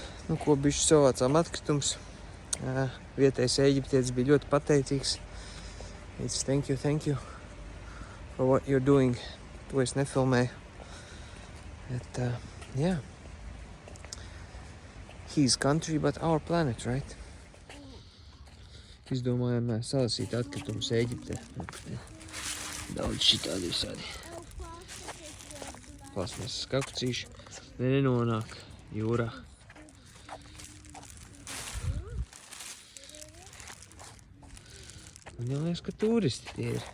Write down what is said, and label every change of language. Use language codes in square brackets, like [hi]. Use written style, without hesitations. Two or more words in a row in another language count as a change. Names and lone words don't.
[lv] Nu, ko bišķi savācām atkritums. Vietējais eģiptietis bija ļoti pateicīgs. [en] It's thank you for what you're doing. [lv] To es nefilmēju. Bet, yeah. [en] His country, but our planet, right? [lv] Izdomājām salasīt atkritumus Eģiptē. Daudz šitādi visādi. Plasmasas kakucīši, nenonāk jūrā. Man jau liekas, ka turisti tie ir.